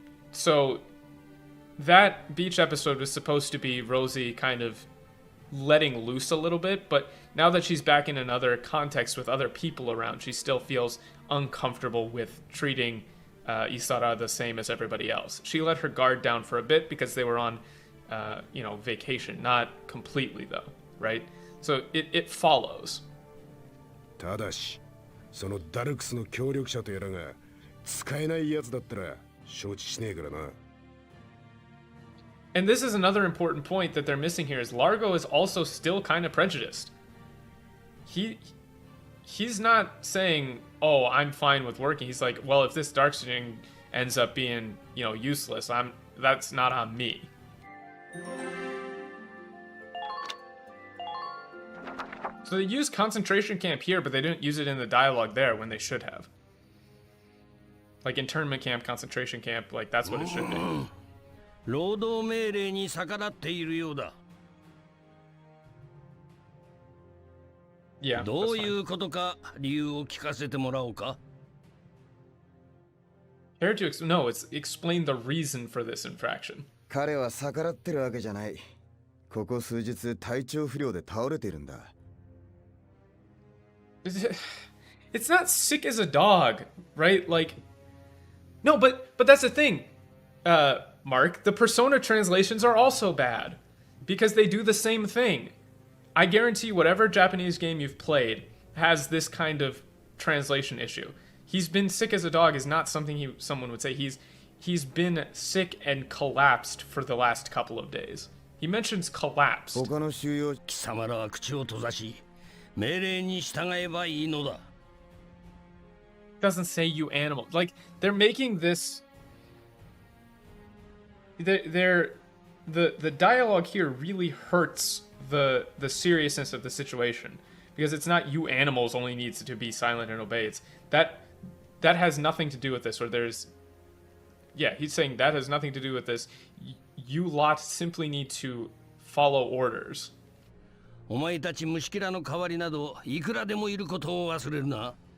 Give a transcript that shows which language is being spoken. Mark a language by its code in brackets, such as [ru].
[en] So that beach episode was supposed to be Rosie kind of letting loose a little bit, but now that she's back in another context with other people around, she still feels uncomfortable with treating Isara the same as everybody else. She let her guard down for a bit because they were on, vacation. Not completely, though, right? So it follows. [ja] ただし、そのダルクスの協力者とやらが使えないやつだったら承知しねえからな。 [en] And this is another important point that they're missing here is Largo is also still kind of prejudiced. He's not saying, "Oh, I'm fine with working." He's like, "Well, if this Darkskin ends up being, useless, that's not on me." So they use concentration camp here, but they didn't use it in the dialogue there when they should have. Like internment camp, concentration camp, like that's what it should be. [ja] 労働命令に逆らっているようだ。 [en] Yeah, [ja] どういうことか理由を聞かせてもらおうか。 [en] Here to it's explain the reason for this infraction. [ja] 彼は逆らってるわけじゃない。ここ数日体調不良で倒れているんだ。 [en] It's not sick as a dog, right? Like, no, but that's the thing, Mark. The Persona translations are also bad because they do the same thing. I guarantee whatever Japanese game you've played, has this kind of translation issue. He's been sick as a dog is not something someone would say. He's been sick and collapsed for the last couple of days. He mentions collapsed. [ja] 他の収容貴様らは口を閉ざし命令に従えばいいのだ [en] Doesn't say you animal. Like, they're making this... The dialogue here really hurts the seriousness of the situation. Because it's not you animals only needs to be silent and obey. It's that has nothing to do with this. Or there's... Yeah, he's saying that has nothing to do with this. You lot simply need to follow orders. [ja] お前たち虫けらの代わりなどいくらでもいることを忘れるな